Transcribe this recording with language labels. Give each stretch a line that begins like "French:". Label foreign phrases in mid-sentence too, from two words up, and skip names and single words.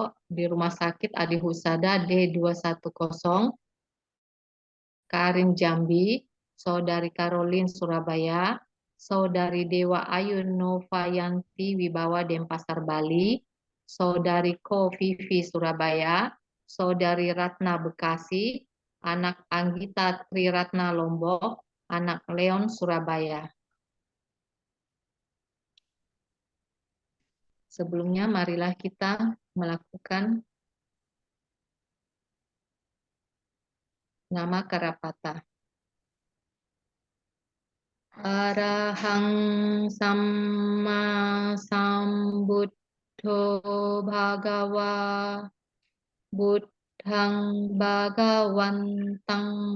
Indonesian: di Rumah Sakit Adi Husada D210, Karin Jambi, Saudari Caroline Surabaya, Saudari Dewa Ayu Novayanti Wibawa Denpasar Bali, Saudari Ko Vivi Surabaya, Saudari Ratna Bekasi, anak Anggita Triratna Lombok, anak Leon Surabaya. Sebelumnya marilah kita melakukan nama Karapata.
Pali: Arahang Samma Sambuddho Bhagawa Buddhang Bhagawantang